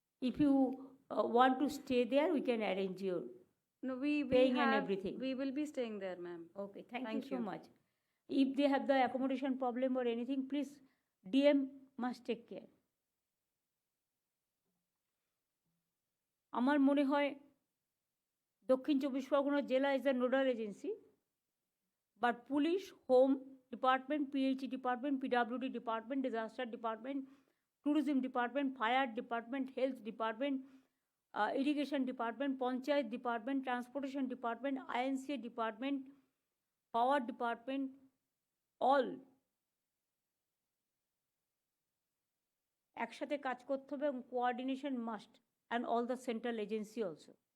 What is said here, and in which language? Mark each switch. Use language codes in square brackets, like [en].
[en] If you want to stay there, we can arrange your No, paying and everything. We will be staying there, ma'am. Okay, thank Thank you so you. much. If they have the accommodation problem or anything, please DM must take care. [bn] আমার মনে হয় দক্ষিণ চব্বিশ পরগনা জেলা [en] is the nodal agency, but [bn] police, home, [en] department, PH department, PWD department, disaster department, tourism department, fire department, health department, irrigation department, panchayat department, transportation department, INCA department, power department, all [bn] একসাথে কাজ করতে হবে এবং [en] Coordination must and all the central agency also.